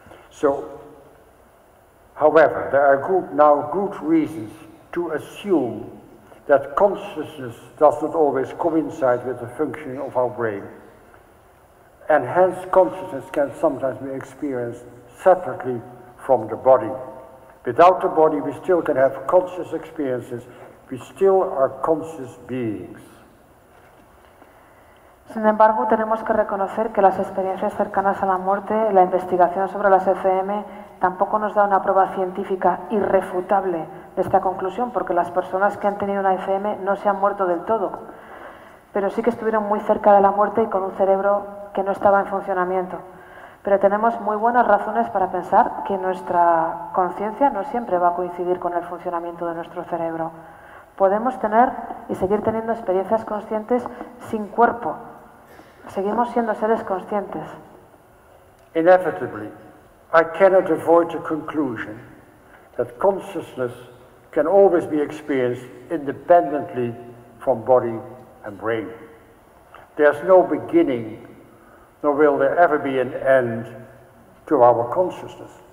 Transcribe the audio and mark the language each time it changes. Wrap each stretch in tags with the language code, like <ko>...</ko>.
<en>So, however, there are good reasons to assume that consciousness does not always coincide with the functioning of our brain, and hence consciousness can sometimes be experienced separately from the body. Without the body, we still can have conscious experiences. We still are conscious beings.</en> <es>Sin embargo, tenemos que reconocer que las experiencias cercanas a la muerte, la investigación sobre las ECM, tampoco nos da una prueba científica irrefutable de esta conclusión, porque las personas que han tenido una ECM no se han muerto del todo, pero sí que estuvieron muy cerca de la muerte y con un cerebro que no estaba en funcionamiento. Pero tenemos muy buenas razones para pensar que nuestra conciencia no siempre va a coincidir con el funcionamiento de nuestro cerebro. Podemos tener y seguir teniendo experiencias conscientes sin cuerpo. Seguimos siendo seres conscientes.</es> <en>Inevitably, I cannot avoid the conclusion that consciousness can always be experienced independently from body and brain. There's no beginning, nor will there ever be an end to our consciousness.</en>